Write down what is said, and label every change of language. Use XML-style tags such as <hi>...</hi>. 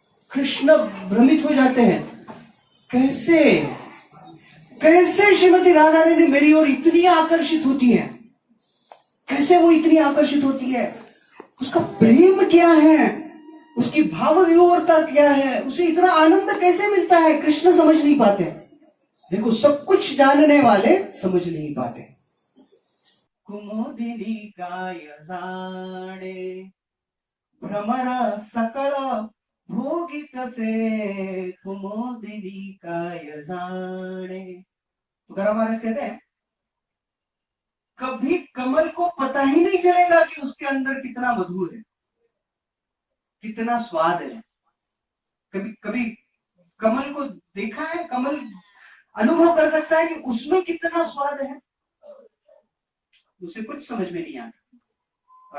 <hi>कृष्ण भ्रमित हो जाते हैं, कैसे कैसे श्रीमती राधा रानी मेरी ओर इतनी आकर्षित होती है, कैसे वो इतनी आकर्षित होती है, उसका प्रेम क्या है, उसकी भाव विभोरता क्या है, उसे इतना आनंद कैसे मिलता है, कृष्ण समझ नहीं पाते। देखो सब कुछ जानने वाले समझ नहीं पाते।</hi> <mr>कुमुदिनी काय जाणे भ्रमर सकळ भोगित से, कुमुदिनी काय जाणे।</mr> <hi>तुकाराम महाराज कहते हैं कभी कमल को पता ही नहीं चलेगा कि उसके अंदर कितना मधुर है, कितना स्वाद है। कभी कभी कमल को देखा है, कमल अनुभव कर सकता है कि उसमें कितना स्वाद है, उसे कुछ समझ में नहीं आता।</hi>